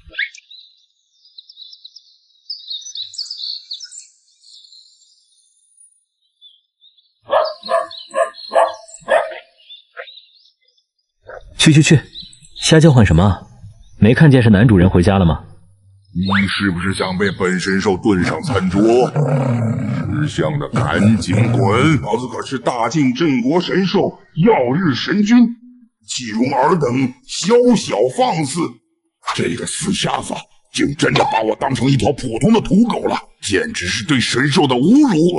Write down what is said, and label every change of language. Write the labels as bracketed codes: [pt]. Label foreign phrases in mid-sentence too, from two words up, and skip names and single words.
[zh] 去，瞎叫喚什麼？沒看見是男主人回家了嗎？你是不是想被本神獸燉上餐桌？識相的趕緊滾！老子可是大晉鎮國神獸曜日神君，豈容爾等小小放肆！這個死瞎子竟真的把我當成一條普通的土狗了，簡直是對神獸的侮辱！